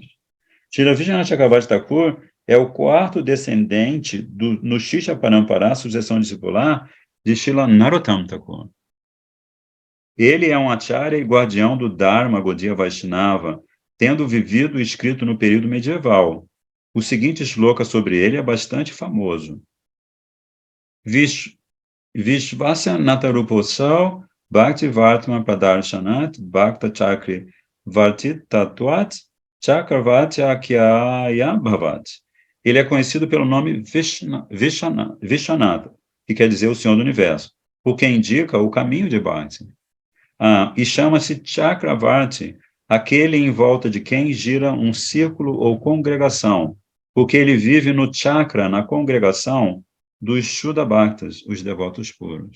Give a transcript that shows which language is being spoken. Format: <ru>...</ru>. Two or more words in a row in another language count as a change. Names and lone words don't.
<pt>Srila Vishwanath Chakravarti Thakur é o quarto descendente no</pt> <sa>Shishya Parampara,</sa> <pt>sucessão discipular, de Srila Narottam Thakur. Ele é um acharya e guardião do Dharma Gaudiya Vaishnava, tendo vivido e escrito no período medieval. O seguinte shloka sobre ele é bastante famoso.</pt> <sa>Vishvasya Nataruposau Bhakti Vartman Pradarshanat Bhakta Chakri Vartit Tatuat Chakravarti Akyaya Bhavat.</sa> <pt>Ele é conhecido pelo nome Vishwanatha, que quer dizer o Senhor do Universo, o que indica o caminho de Bhakti. E chama-se Chakravarti, aquele em volta de quem gira um círculo ou congregação, porque ele vive no chakra, na congregação dos</pt> <sa>Shuddha Bhaktas,</sa> <pt>os devotos puros.</pt>